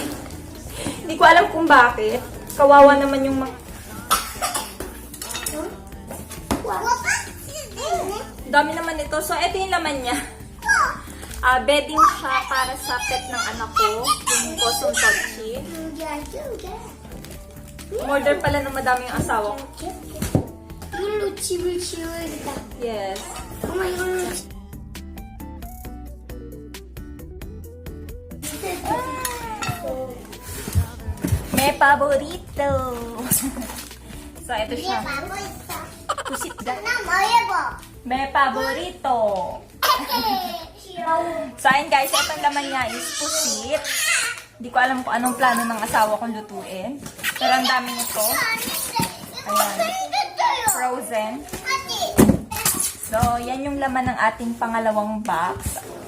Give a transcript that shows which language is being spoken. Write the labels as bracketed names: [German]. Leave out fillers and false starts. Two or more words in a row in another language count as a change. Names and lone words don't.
[Filipino] Hindi ko alam kung bakit. Kawawa naman yung dami naman ito. So, ito yung laman niya. Bedding siya para sa pet ng anak ko. Yung custom touchy. Order pala ng madami yung asawa ko. [Korean] 이걸로 집을 지어야겠다. Yes. 엄마 이걸로 [Filipino] May paborito. So, ito siya. [Korean] 하고 있어. [Filipino] Pusit ka. [Korean] 나 뭐 해봐. [Filipino] May paborito. So, ayun guys, itong laman niya is pusit. Hindi ko alam kung anong plano ng asawa kong lutuin. Pero ang dami nito. Ayan. Frozen. So, yan yung laman ng ating pangalawang box.